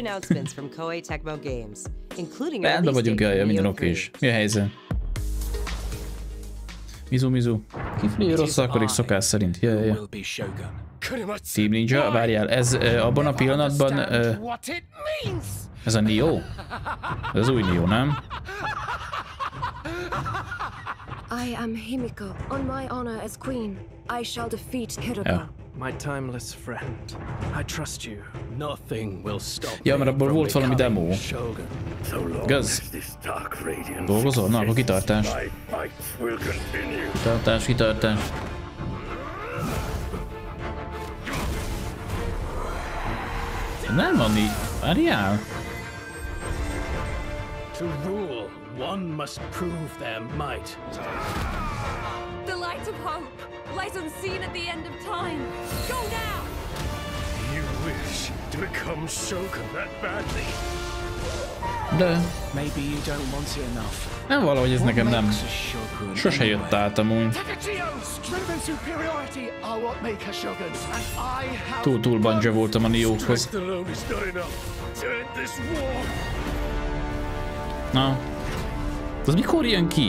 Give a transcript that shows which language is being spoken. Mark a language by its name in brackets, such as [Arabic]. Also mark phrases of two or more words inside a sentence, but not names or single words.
[Hungarian] Rendben vagyunk, jaj, minden oké is. Mi a helyzet? Mizu. Kifli rossz akarik szokás szerint. Jaj. Team Ninja, várjál, ez abban a pillanatban... ez a Neo? Ez az új Neo, nem? [English] I am Himiko. On my honor as queen, I shall defeat Hiroko. My timeless friend. I trust you. Nothing will stop. [Hungarian] Ja, mert abból volt valami demo. Igaz? Dolgozol? Na, akkor kitartás. Kitartás. Nem van így. Várjál. [English] To rule, one must prove their might. The light of hope lies unseen at the end of time. Go now! You wish to become Shogun that badly? [Hungarian] De... [English] Maybe you don't want it enough. [Hungarian] Nem valahogy ez nekem nem. Sose jött át amúgy. Túl banja voltam a Neo-hoz. Na. Az mikor jön ki?